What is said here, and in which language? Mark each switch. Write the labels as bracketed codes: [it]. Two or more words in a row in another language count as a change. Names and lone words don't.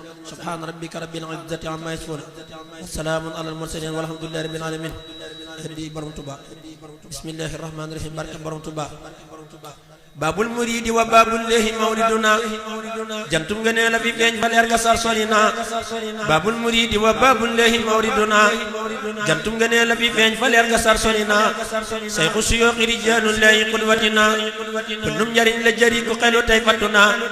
[ar] سبحان ربك رب العزة عما يصفون وسلام على المرسلين والحمد لله رب العالمين. [wo] Hadi Borom Tuba. [ar] بسم الله الرحمن الرحيم. [wo] Barke Borom Tuba. [ar] باب المريدين وباب الإله مولدنا. [wo] Jantum ngene la fi feeñ fa leer ga sar sori na. [ar] باب المريدين وباب الإله مولدنا. [wo] Jantum ngene la fi feeñ fa leer ga sar sori na. [ar] شيخ الشيوخ رجال الله قدوتنا. [wo] Kullum njariñ la jëri ku xelu tey fattu na.